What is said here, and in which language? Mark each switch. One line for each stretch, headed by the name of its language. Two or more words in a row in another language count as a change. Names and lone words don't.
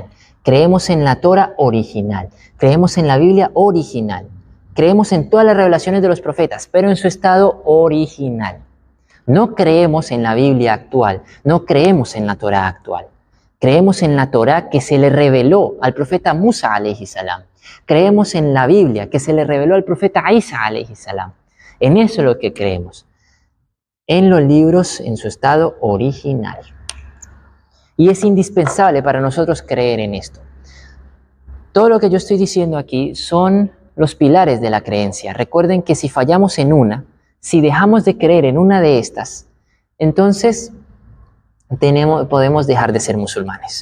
Spanish: Creemos en la Torá original. Creemos en la Biblia original. Creemos en todas las revelaciones de los profetas, pero en su estado original. No creemos en la Biblia actual, no creemos en la Torá actual. Creemos en la Torá que se le reveló al profeta Musa
Arabic: عليه السلام.
Spanish: Creemos en la Biblia que se le reveló al profeta Isa
Arabic: عليه السلام.
Spanish: En eso es lo que creemos. En los libros en su estado original. Y es indispensable para nosotros creer en esto. Todo lo que yo estoy diciendo aquí son los pilares de la creencia. Recuerden que si fallamos en una, si dejamos de creer en una de estas, entonces podemos dejar de ser musulmanes.